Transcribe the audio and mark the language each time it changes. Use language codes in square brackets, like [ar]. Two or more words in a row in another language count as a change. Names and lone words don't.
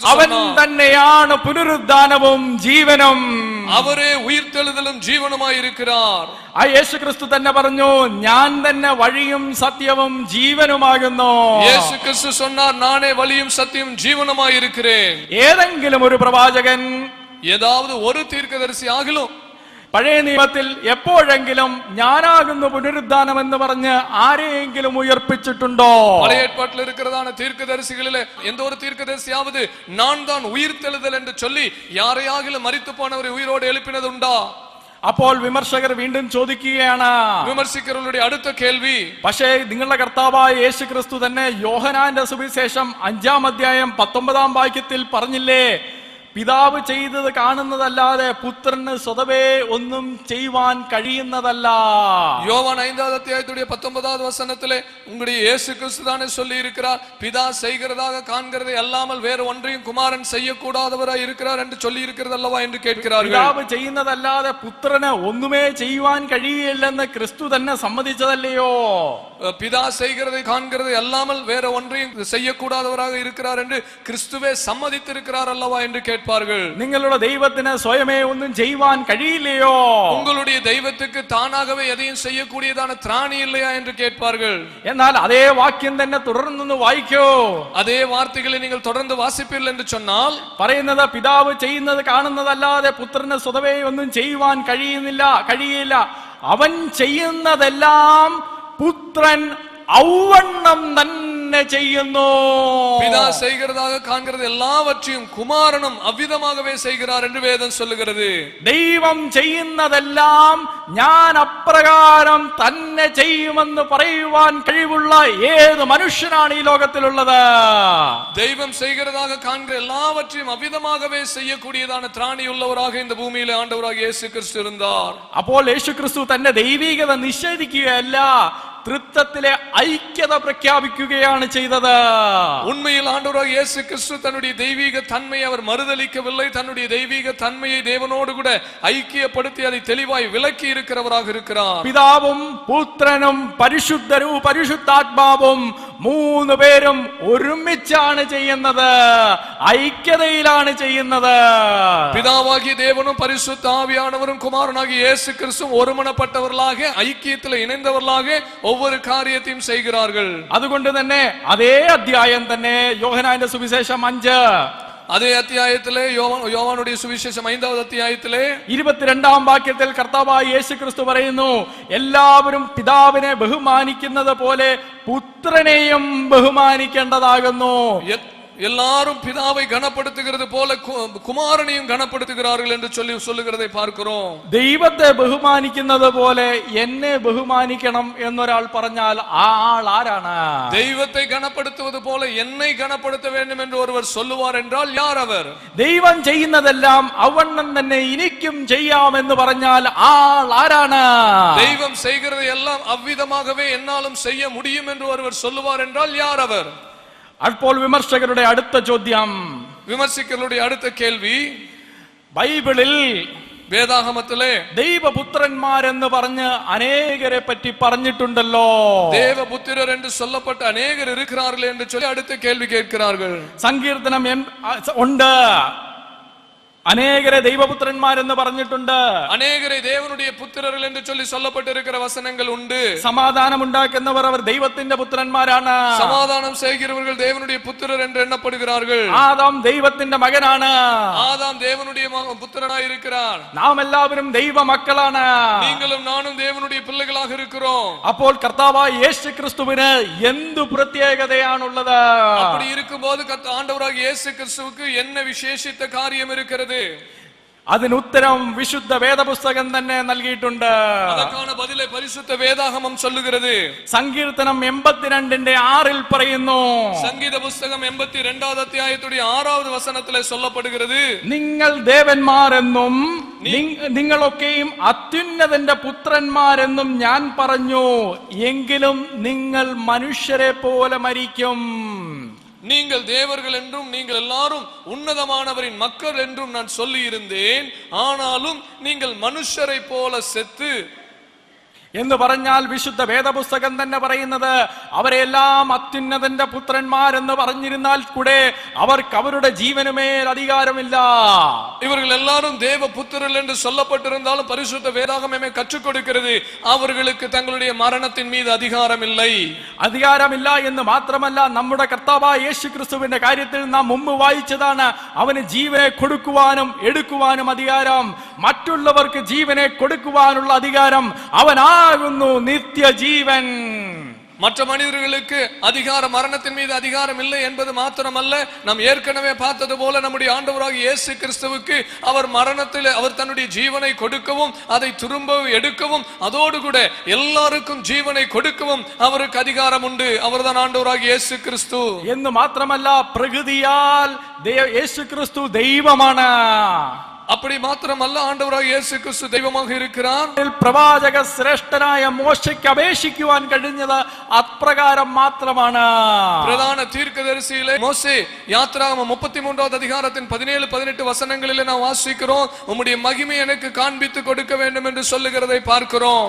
[ml] അവൻ [ta] சொன்னார். [ml] തന്നെയാണ് പുനരുദ്ധാനവും ജീവനും. [ta] அவரே உயிர்த்தெழுதலும் ஜீவனுமாய் இருக்கிறார். [ml] ആ യേശു ക്രിസ്തു തന്നെ പറഞ്ഞു, ഞാൻ തന്നെ വഴിയും സത്യവും ജീവനുമാകുന്നു. [ta] യേശു ക്രിസ്തു சொன்னார், நானே வழியும் சத்தியம் ஜீவனுமாய் இருக்கிறேன். [ml] ഏതെങ്കിലും ഒരു പ്രവാചകൻ, [ta] ஏதாவது ஒரு தீர்க்கதரிசி ஆகிலும் [ml] പഴയ നിയമത്തിൽ എപ്പോഴെങ്കിലും ഞാനാകുന്നു പുനരുദ്ധാനം എന്ന് പറഞ്ഞ് ആരെയെങ്കിലും ഉയർപ്പിച്ചിട്ടുണ്ടോ? [ta] பழைய ஏற்பாட்டில் இருக்கிறதான தீர்க்கதரிசிகளிலே எந்த ஒரு தீர்க்கதரிசியாவது நான் தான் உயிர்த்தெழுதல் என்று சொல்லி யாரையாகிலும் மரித்து போனவரை உயிரோடு எழுப்பினது உண்டா? [ml] അപ്പോൾ വിമർശകർ വീണ്ടും ചോദിക്കുകയാണ്, വിമർശിക്കരുടെ അടുത്ത കേൾവി, പക്ഷേ നിങ്ങളുടെ കർത്താവായ യേശു ക്രിസ്തു തന്നെ യോഹന്നാന്റെ സുവിശേഷം 5-ാം അധ്യായം 19-ാം വാക്യത്തിൽ പറഞ്ഞില്ലേ, പിതാവ് ചെയ്തത് കാണുന്നതല്ലാതെ പുത്രന് സ്വതവേ ഒന്നും ചെയ്യുവാൻ കഴിയുന്നതല്ല. [ta] யோவான் 5வது அத்தியாயத்துடைய 19வது வசனத்திலே உங்களுடைய இயேசு கிறிஸ்து தானே சொல்லி இருக்கிறார், பிதா செய்கிறதாக காண்கிறதை அல்லாமல் வேற ஒன்றையும் குமாரன் செய்யக்கூடாதவராய் இருக்கிறார் என்று சொல்லி இருக்கிறது அல்லவா என்று கேட்கிறார்கள். [ml] പിതാവ് ചെയ്യുന്നതല്ലാതെ പുത്രന് ഒന്നുമേ ചെയ്യുവാൻ കഴിയില്ലെന്ന് ക്രിസ്തു തന്നെ സമ്മതിച്ചതല്ലയോ? [ta] பிதா செய்கிறதை காண்கிறதை அல்லாமல் வேற ஒன்றையும் செய்யக்கூடாதவராக இருக்கிறார் என்று கிறிஸ்துவே சம்மதித்திருக்கிறார் அல்லவா என்று கேட்பார்கள். [ml] നിങ്ങളുടെ ദൈവത്തിന് സ്വയമേ ഒന്നും ചെയ്യുവാൻ കഴിയില്ലയോ? [ta] உங்களுடைய தெய்வத்துக்கு தானாகவே எதையும் செய்யக்கூடியதான திராணி இல்லையா என்று கேட்பார்கள். [ml] എന്നാൽ അതേ വാക്യം തന്നെ തുടർന്നൊന്ന് വായിക്കോ. [ta] அதே வார்த்தைகளை நீங்கள் தொடர்ந்து வாசிப்பீர்கள் என்று சொன்னால் [ml] പറയുന്നത്, പിതാവ് ചെയ്യുന്നത് കാണുന്നതല്ലാതെ പുത്രന് സ്വതവേ ഒന്നും ചെയ്യുവാൻ കഴിയില്ല. അവൻ ചെയ്യുന്നതെല്ലാം പുത്രൻ ഔവണ്ണം തന്നെ ചെയ്യുന്നു. [ta] பிதா செய்கிறதாக காண்கிறது எல்லாவற்றையும் குமாரனும் அவ்விதமாகவே செய்கிறார் என்று வேதம் சொல்லுகிறது. [ml] ദൈവം ചെയ്യുന്നതെല്ലാം ഞാൻ അപ്രകാരം തന്നെ ചെയ്യുമെന്ന് പറയുവാൻ കഴിവുള്ള ഏത് മനുഷ്യനാണ് ഈ ലോകത്തിലുള്ളത്? [ta] தெய்வம் செய்கிறதாக காண்கிற எல்லாவற்றையும் அவ்விதமாகவே செய்யக்கூடியதான திராணி உள்ளவராக இந்த பூமியிலே ஆண்டவராக இயேசு கிறிஸ்து இருந்தார். [ml] അപ്പോൾ യേശു ക്രിസ്തു തന്റെ ദൈവികത നിഷേധിക്കുകയല്ല, തൃത്വത്തിലെ ഐക്യത പ്രഖ്യാപിക്കുകയാണ് ചെയ്തത്. [ta] உண்மையில் ஆண்டவராகிய இயேசு கிறிஸ்து தன்னுடைய தெய்வீக தன்மையை அவர் மறுதலிக்கவில்லை. தன்னுடைய தெய்வீக தன்மையை தேவனோடு கூட ஐக்கியப்படுத்தி அதை தெளிவாய் விளக்கி இருக்கிறவராக இருக்கிறார். [ml] പിതാവും പുത്രനും പരിശുദ്ധാത്മാവും മൂന്ന് പേരും ഒരുമിച്ചാണ് ചെയ്യുന്നത്, ഐക്യതയിലാണ് ചെയ്യുന്നത്. [ta] பிதாவாகிய தேவனும் பரிசுத்த ஆவியானவரும் குமாரனாகிய இயேசு கிறிஸ்துவும் ஒருமனப்பட்டவர்களாக ஐக்கியத்தில் இணைந்தவர்களாக ஒவ்வொரு காரியத்தையும் செய்கிறார்கள். [ml] അതുകൊണ്ട് തന്നെ അതേ അധ്യായം തന്നെ യോഹന്നാന്റെ സുവിശേഷം 5 അതേ അധ്യായത്തിലെ യോവാനുடைய സുവിശേഷം 5ാം അധ്യായത്തിലെ 22ാം വാക്യത്തിൽ കർത്താവായ യേശു ക്രിസ്തു പറയുന്നു, എല്ലാവരും പിതാവിനെ ബഹുമാനിക്കുന്നത് പോലെ പുത്രനെയും ബഹുമാനിക്കേണ്ടതാകുന്നു. [ta] எல்லாரும் பிதாவை கனப்படுத்துகிறது போல குமாரனையும் கனப்படுத்துகிறார்கள் என்று சொல்லுகிறதை பார்க்கிறோம். [ml] ദൈവത്തെ ബഹുമാനിക്കുന്നത് പോലെ എന്നെ ബഹുമാനിക്കണം എന്നൊരാൾ പറഞ്ഞാൽ ആ ആൾ ആരാണ്? [ta] தெய்வத்தை கனப்படுத்துவது போல என்னை கனப்படுத்த வேண்டும் என்று ஒருவர் சொல்லுவார் என்றால் யார் அவர்? [ml] ദൈവം ചെയ്യുന്നതെല്ലാം അവണ്ണം തന്നെ എനിക്കും ചെയ്യാം എന്ന് പറഞ്ഞാൽ ആ ആൾ ആരാണ്? [ta] தெய்வம் செய்கிறதை எல்லாம் அவ்விதமாகவே என்னாலும் செய்ய முடியும் என்று ஒருவர் சொல்லுவார் என்றால் யார் அவர்? [ml] അപ്പോൾ വിമർശകരുടെ അടുത്ത ചോദ്യം, വിമർശകരുടെ അടുത്ത കേൾവി, ബൈബിളിൽ വേദാഗമത്തിലെ ദൈവപുത്രന്മാരെന്ന് പറഞ്ഞ് അനേകരെ പറ്റി പറഞ്ഞിട്ടുണ്ടല്ലോ. [ta] தேவபுத்திரர் என்று சொல்லப்பட்ட அநேகர் இருக்கிறார்கள் என்று சொல்லி அடுத்த கேள்வி கேட்கிறார்கள். [ml] സങ്കീർത്തനം ഉണ്ട്, അനേകരെ ദൈവപുത്രന്മാരെന്ന് പറഞ്ഞിട്ടുണ്ട്. [ta] அநேகரை தேவனுடைய புத்திரர்கள் என்று சொல்லி சொல்லப்பட்டிருக்கிற வசனங்கள் உண்டு. [ml] സമാധാനം ഉണ്ടാക്കുന്നവർ അവർ ദൈവത്തിന്റെ പുത്രന്മാരാണ്. [ta] സമാധാനം செய்கிறவர்கள் தேவனுடைய புத்திரர் என்று எண்ணப்படுகிறார்கள். [ml] ആദാം ദൈവത്തിന്റെ മകനാണ്. [ta] ஆதாம் தேவனுடைய புத்திரனாய் இருக்கிறார். [ml] നാം എല്ലാവരും ദൈവ മക്കളാണ്. [ta] நீங்களும் நானும் தேவனுடைய பிள்ளைகளாக இருக்கிறோம். [ml] അപ്പോൾ കർത്താവായ യേശു ക്രിസ്തുവിന് എന്തു പ്രത്യേകതയാണുള്ളത്? [ta] அப்படி இருக்கும்போது ஆண்டவராகிய இயேசு கிறிஸ்துவுக்கு என்ன விசேஷித்த காரியம் இருக்கிறது? [ml] അതിന് ഉത്തരം വിശുദ്ധ വേദപുസ്തകം തന്നെ നൽകിയിട്ടുണ്ട്. [ta] அதற்கான பதிலை பரிசுத்த வேதாகமம் சொல்லுகிறது. [ml] സങ്കീർത്തനം 82ന്റെ 6 പറയുന്നു, [ta] சங்கீத புஸ்தகம் 82வது அத்தியாயத்துடைய 6வது வசனத்திலே சொல்லப்படுகிறது, [ml] നിങ്ങൾ ദേവന്മാരെന്നും നിങ്ങളൊക്കെയും അത്യുന്നതന്റെ പുത്രന്മാരെന്നും ഞാൻ പറഞ്ഞു, എങ്കിലും നിങ്ങൾ മനുഷ്യരെ പോലെ മരിക്കും. [ta] நீங்கள் தேவர்கள் என்றும் நீங்கள் எல்லாரும் உன்னதமானவரின் மக்கள் என்றும் நான் சொல்லி இருந்தேன், ஆனாலும் நீங்கள் மனுஷரை போல செத்து [ml] എന്ന് പറഞ്ഞാൽ വിശുദ്ധ വേദപുസ്തകം തന്നെ പറയുന്നത് അവരെല്ലാം അത്യുന്നതന്റെ പുത്രന്മാരെന്ന് പറഞ്ഞിരുന്നാൽ കൂടെ അവർക്ക് അവരുടെ ജീവനുമേൽ അധികാരമില്ല. [ta] இவர்கள் எல்லாரும் தேவ புத்திரர்கள் என்று சொல்லப்பட்டிருந்தாலும் பரிசுத்த வேதாகமமே கற்றுக் கொடுக்கிறது, அவர்களுக்கு தங்களுடைய மரணத்தின் மீது [ml] അധികാരമില്ല എന്ന് മാത്രമല്ല, നമ്മുടെ കർത്താവായ യേശു ക്രിസ്തുവിന്റെ കാര്യത്തിൽ നാം മുമ്പ് വായിച്ചതാണ്, അവന് ജീവനെ കൊടുക്കുവാനും എടുക്കുവാനും അധികാരം, മറ്റുള്ളവർക്ക് ജീവനെ കൊടുക്കുവാനുള്ള അധികാരം അവനാകുന്നു നിത്യജീവൻ. [ta] மற்ற மனிதர்களுக்கு அதிகாரம், மரணத்தின் மீது அதிகாரம் இல்லை என்பது மாத்திரமல்ல, நாம் ஏற்கனவே பார்த்தது போல நம்முடைய ஆண்டவராகிய இயேசு கிறிஸ்துவுக்கு அவர் மரணத்தில் அவர் தன்னுடைய ஜீவனை கொடுக்கவும் அதை திரும்ப எடுக்கவும் அதோடு கூட எல்லாருக்கும் ஜீவனை கொடுக்கவும் அவருக்கு அதிகாரம் உண்டு. அவர்தான் ஆண்டவராகிய இயேசு கிறிஸ்து. [ml] എന്ന് മാത്രമല്ല, പ്രകൃതിയാൽ യേശു ക്രിസ്തു ദൈവമാണ്. [ta] அப்படி மாத்திரமல்ல, ஆண்டவராகிய இயேசு கிறிஸ்து தெய்வமாக இருக்கிறார். [ml] പ്രവാചക ശ്രേഷ്ഠനായ മോശയ്ക്ക് അപേക്ഷിക്കുവാൻ കഴിഞ്ഞത് അപ്രകാരം മാത്രമാണ്. [ta] பிரதான தீர்க்கதரிசியிலே மோசே யாத்ராகமம் 33வது அதிகாரத்தின் 17-18 வசனங்களிலே நாம் வாசிக்கிறோம், உம்முடைய மகிமை எனக்கு காண்பித்து கொடுக்க வேண்டும் என்று சொல்லுகிறதை பார்க்கிறோம்.